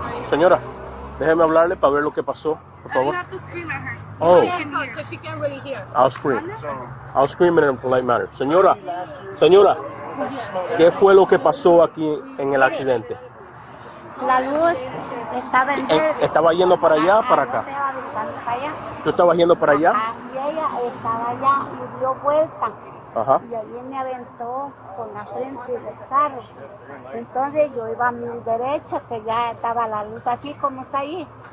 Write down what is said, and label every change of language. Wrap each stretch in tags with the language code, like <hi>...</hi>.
<es>Señora, déjeme hablarle para ver lo que pasó, por favor.</es> <en>You have to scream at her. Oh. She can't talk because she can't really hear. I'll scream in a polite manner.</en> <es>Señora, ¿qué fue lo que pasó aquí en el accidente? La luz estaba en verde. ¿Estaba yendo para allá o para acá? ¿Tú estabas yendo para allá? Y ella estaba allá y dio vuelta. Ajá. Y allí me aventó con la frente del carro. Entonces yo iba a mi derecha, que ya estaba la luz así como está ahí.</es>